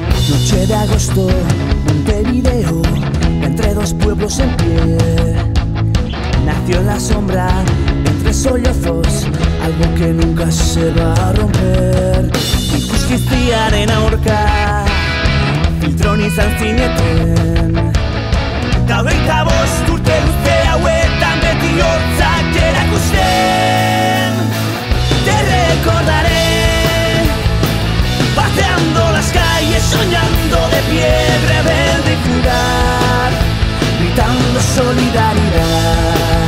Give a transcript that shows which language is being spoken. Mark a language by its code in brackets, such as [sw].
[es] Noche de agosto, Montevideo, entre dos pueblos en pie. Nació en la sombra, entre sollozos, algo que nunca se va a romper. [eu] Injustiziaren aurka, filtron izan zineten. Ta 25 urte luze hauetan beti hortzak erakusten. [es] Te recordaré, pateando las calles, soñando de pie, rebelde y fugaz, gritando solidaridad.